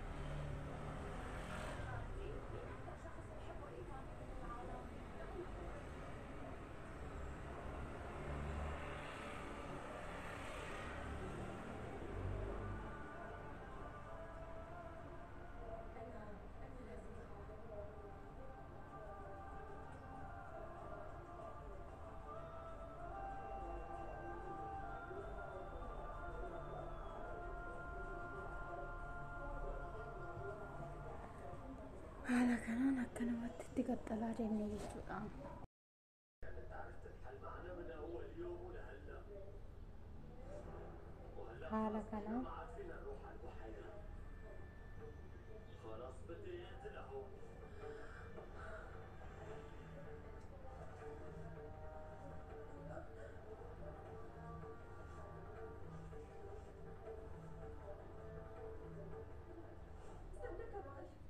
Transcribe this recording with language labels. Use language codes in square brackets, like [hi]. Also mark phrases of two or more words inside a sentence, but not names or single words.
[ar] خالتي، مين أكتر شخص بحبه إيكا من العالم؟ لأنه أنا لازم أروح. [om] haala kanaan akka namatti itti qaxxalaa deemne jechuudha. [ar] انت عرفت الحل معنا من اول يوم ولهلا، وهلا [om] haala [ar] خلص احنا [om] kanaan [ar] ما عاد فينا نروح على البحيرة، خلص بدي تلعب. استنى كمان.